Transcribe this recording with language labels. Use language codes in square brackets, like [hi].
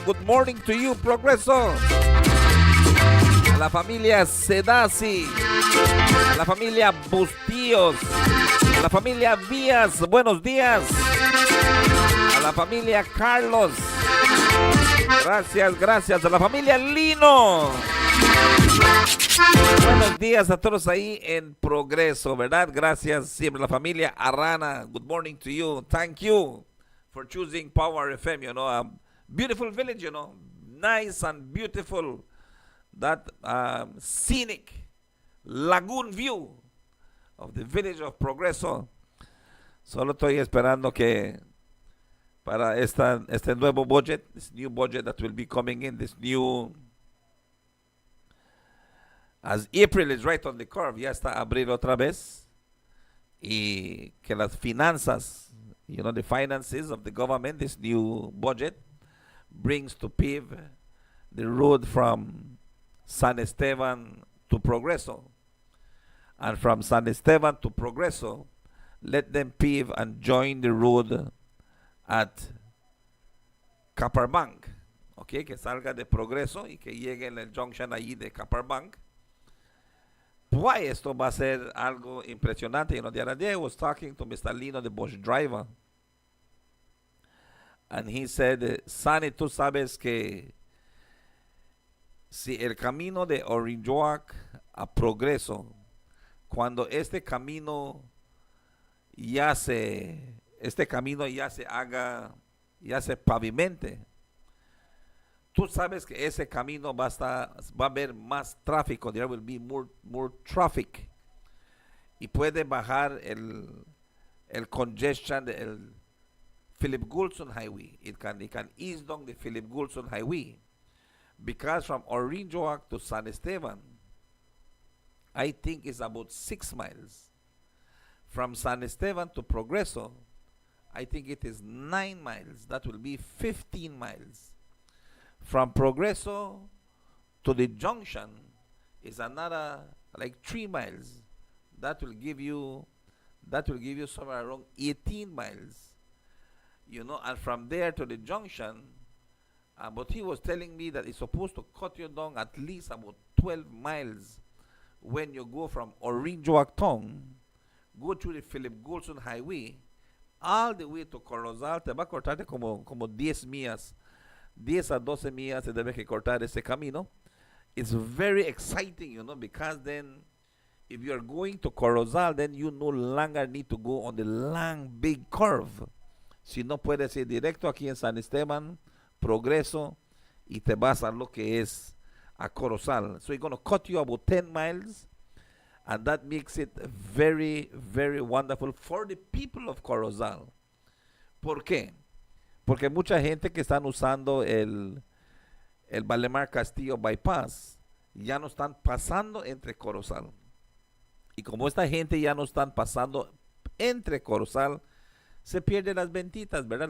[en] Good morning to you, [es] Progreso. A la familia Sedasi, a la familia Bustíos, a la familia Vías, buenos días. A la familia Carlos, gracias. A la familia Lino. Buenos días a todos ahí en Progreso, ¿verdad? Gracias siempre a la familia Arana. [en] Good morning to you. Thank you for choosing Power FM, you know, a beautiful village, you know, nice and beautiful that scenic lagoon view of the village of Progreso. [es] Solo estoy esperando que para este nuevo budget, [en] this new budget that will be coming in, this new, as April is right on the curve, [es] ya está abril otra vez, y que las finanzas, [en] the finances of the government, this new budget brings to pave the road from San Esteban to Progreso. And from San Esteban to Progreso, let them pave and join the road at Caparbank. [es] Okay, que salga de Progreso y que llegue en el junction ahí de Caparbank. Pues esto va a ser algo impresionante. [en] The other day I was talking to Mr. [es] Lino, [en] the bus driver, and he said, [es] Sani, tú sabes que si el camino de Orinjoac a Progreso, cuando este camino ya se haga, ya se pavimente, tú sabes que ese camino va a haber más tráfico. [en] There will be more traffic. [es] Y puede bajar el congestion del Philip Goulson Highway. [en] It can ease down the Philip Goulson Highway. Because from Orinjoac to San Esteban, I think it's about 6 miles. From San Esteban to Progreso, I think it is 9 miles. That will be 15 miles. From Progreso to the junction is another like 3 miles. That will give you somewhere around 18 miles. And from there to the junction, but he was telling me that it's supposed to cut you down at least about 12 miles when you go from Orinjoac town, go through the Philip Goulson Highway, all the way to Corozal. [es] Te va a cortarte como 10 millas. 10 a 12 millas se debe que cortar ese camino. [en] It's very exciting, because then if you're going to Corozal, then you no longer need to go on the long, big curve. [es] Si no puedes ir directo aquí en San Esteban, Progreso, y te vas a lo que es a Corozal. [en] So it's going to cut you about 10 miles, and that makes it very, very wonderful for the people of Corozal. [es] ¿Por qué? Porque mucha gente que están usando el Valemar Castillo Bypass ya no están pasando entre Corozal. Y como esta gente ya no están pasando entre Corozal, se pierden las ventitas, ¿verdad?